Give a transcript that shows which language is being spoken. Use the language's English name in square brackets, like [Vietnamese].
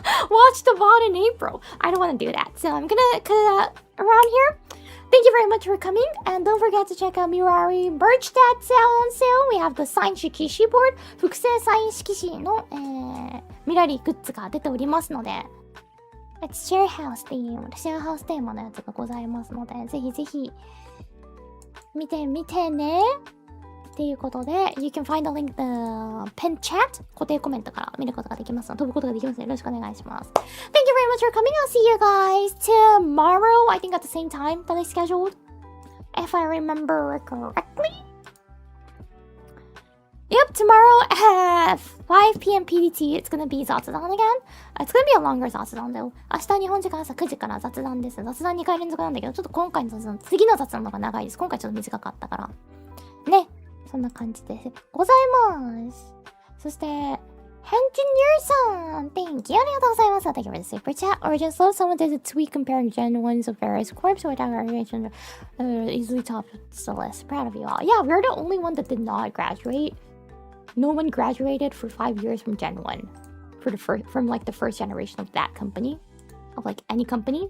[English] Watch the VOD in April. I don't want to do that, so I'm gonna cut it out around here. Thank you very much for coming, and don't forget to check out Mirari merch that's out on sale. We have the signed Shikishi board, [Japanese] 複製サイン色紙の、ミラリーグッズが出ておりますので、 [English] It's share house theme、 [Japanese] シェアハウステーマのやつがございますので、ぜひぜひ見てみてね。っていうことで、 [English] You can find the link the pin chat [Japanese] 固定コメントから見ることができますので、飛ぶことができますので、よろしくお願いします。 [English] Thank you very much for coming. I'll see you guys tomorrow, I think at the same time that I scheduled, if I remember correctly. Yep, tomorrow at 5 p.m. PDT, it's gonna be 雑談 again. It's gonna be a longer 雑談 though. [Japanese] 明日日本時間朝9時から雑談です。雑談2回連続なんだけど、ちょっと今回の雑談、次の雑談の方が長いです。今回ちょっと短かったから。ね。そんな感じでございます。そして、 [English] Engineer さん Thank you! [Japanese] ありがとうございます。 [English] Thank you for the super chat. Or just love someone did a tweet comparing Gen 1s of various corps without graduation easily topped the list. Proud of you all. Yeah, we're the only one that did not graduate. No one graduated for 5 years from Gen 1. From like the first generation of that company. Of like any company.